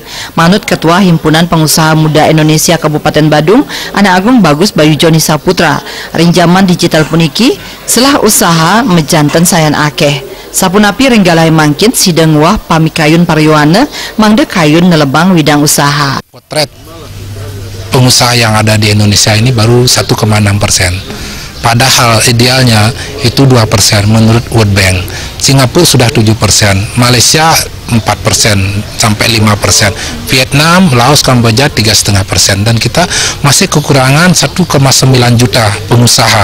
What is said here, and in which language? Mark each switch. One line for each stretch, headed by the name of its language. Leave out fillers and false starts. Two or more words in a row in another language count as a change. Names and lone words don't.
Balinese: Manut Ketua Himpunan Pengusaha Muda Indonesia Kabupaten Badung, Anak Agung Bagus Bayu Joni Saputra, ring zaman digital puniki selah usaha mejanten sayan akeh. Sapunapi ringgalahe mangkin sideng wah pamikayun paryoana mangde kayun nelebang widang usaha.
Indonesian: Potret pengusaha yang ada di Indonesia ini baru 1,6%. Padahal idealnya itu 2% menurut World Bank. Singapura sudah 7%, Malaysia 4% sampai 5%, Vietnam, Laos, Kamboja 3,5%, dan kita masih kekurangan 1,9 juta pengusaha.